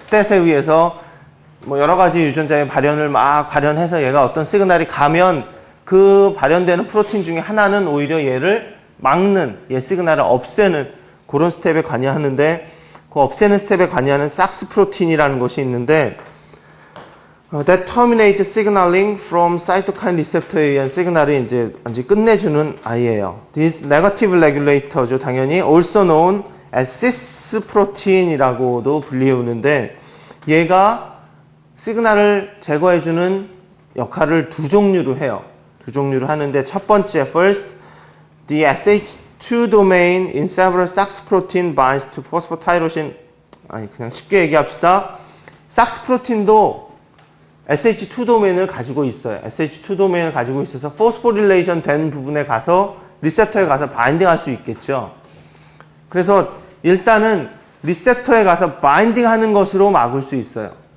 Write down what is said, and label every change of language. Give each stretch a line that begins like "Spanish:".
Korean: 스탯에 의해서 뭐 여러 가지 유전자의 발현을 막 발현해서 얘가 어떤 시그널이 가면 그 발현되는 프로틴 중에 하나는 오히려 얘를 막는, 얘 시그널을 없애는 그런 스텝에 관여하는데 그 없애는 스텝에 관여하는 SOX 프로틴이라는 것이 있는데
English: that terminate signaling from cytokine receptor
Korean: 에 의한 시그널이 이제 완전히 끝내주는 아이예요.
English: This negative regulator죠.
Korean: 당연히
English: also known as
Korean: cis 프로틴이라고도 불리우는데 얘가 시그널을 제거해주는 역할을 두 종류로 해요. 두 종류로 하는데 첫 번째,
English: first, the SH2 domain in several SOX protein binds to phosphatyrosine.
Korean: 아니 그냥 쉽게 얘기합시다. SOX 프로틴도 SH2 도메인을 가지고 있어요. SH2 도메인을 가지고 있어서 포스포릴레이션 된 부분에 가서 리셉터에 가서 바인딩할 수 있겠죠. 그래서 일단은 리셉터에 가서 바인딩하는 것으로 막을 수 있어요.